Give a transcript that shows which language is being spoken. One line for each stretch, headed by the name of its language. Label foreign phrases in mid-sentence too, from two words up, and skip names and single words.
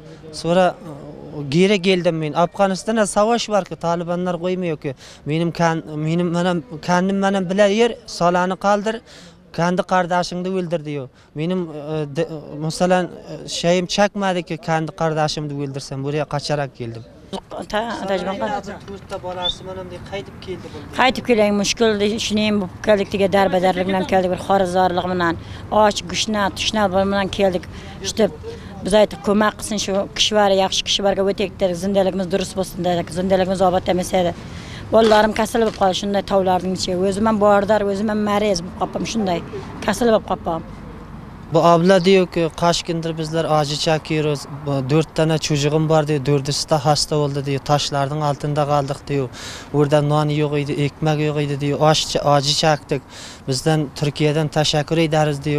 Turkish: Sonra geri geldim ben. Afganistan'da savaş var ki Talibanlar koymuyor ki. Benim kendim benim bile yer salanı kaldır. Kendi kardeşini öldür diyor. Benim mesela şeyim çekmedi ki kendi kardeşimi öldürsem buraya kaçarak geldim.
Uzbek: Qaytib keling mushkul ishning bo'lib keldik degan darbadarlik bilan keldik bir xorizorlik bilan och gushna tushna bilan keldik işte biz aytib ko'mak qilsin shu kishvar yaxshi kishvarga o'taylik dedik zindaligimiz durust bo'lsin dedik zindaligimiz obod emas edi bolalarim kasal bo'lib qoldi shunday tovlarning ichiga o'zim ham bordar o'zim ham mariz bo'lib qoldim shunday kasal bo'lib qoldim.
Turkish: Bu abla diyor ki kaç gündür bizler acı çekiyoruz. 4 tane çocuğum var diyor. 4'üsü de hasta oldu diyor. Taşların altında kaldık diyor. Orada nan yok idi, ekmek yok idi diyor. Acı çektik. Bizden Türkiye'den teşekkür ederiz diyor.